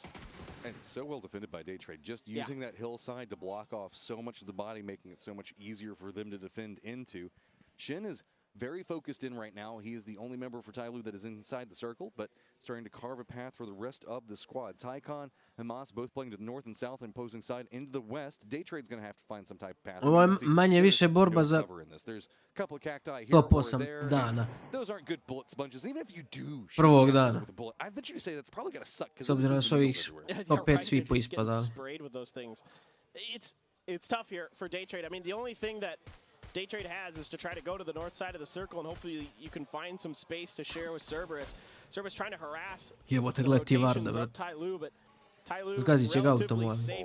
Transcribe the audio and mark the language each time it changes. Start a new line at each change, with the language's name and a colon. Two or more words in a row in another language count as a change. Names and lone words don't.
English: And it's so well defended by Daytrade, just using that hillside to block off so much of the body, making it so much easier for them to defend into. Shin is very focused in right now. He is the only member for Tyloo that is inside the circle, but starting to carve a path for the rest of the squad. Tycon and Moss both playing to the north and south and opposing side into the west. Daytrade's going to have to find some type of path.
Bosnian: Ovo je manje više borba za top 8 dana. Prvog dana. S obzirom da su ovih top 5 svi poispadali.
English: It's tough here for Daytrade. I mean, the only thing that Daytrade has is to try to go to the north side of the circle, and hopefully you can find some space to share with Cerberus. Cerberus trying to harass the rotations of Tyloo, but Tyloo relatively safe.